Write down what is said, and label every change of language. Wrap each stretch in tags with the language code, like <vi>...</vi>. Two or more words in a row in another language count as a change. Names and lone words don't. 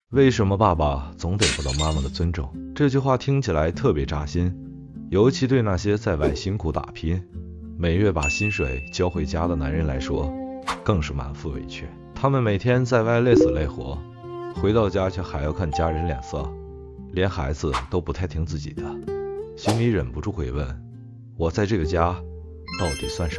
<zh>為什麼爸爸總得不到媽媽的尊重？這句話聽起來特別扎心，尤其對那些在外辛苦打拼，每月把薪水交回家的男人来說，更是满腹委屈。他們每天在外累死累活，回到家却還要看家人臉色，連孩子都不太听自己的，心裡忍不住會問：我在這個家到底算什麼？</zh>